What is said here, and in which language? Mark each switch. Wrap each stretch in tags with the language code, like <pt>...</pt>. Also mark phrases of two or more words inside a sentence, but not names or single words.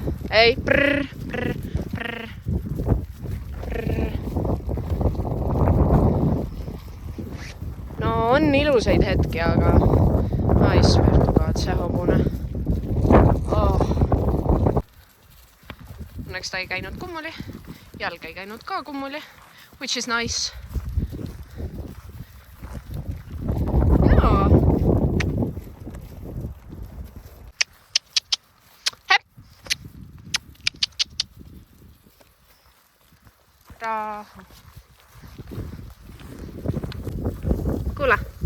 <et>Ei, prrr. No on ilusaid hetki, aga</et> <en>I swear to God,</en> <et>see hobune. Oh. Õnneks ta ei käinud kummuli, jalg ei käinud ka kummuli,</et> <en>which is nice.</en> <et>Jaa. Hepp! Rahu. Kuule.</et>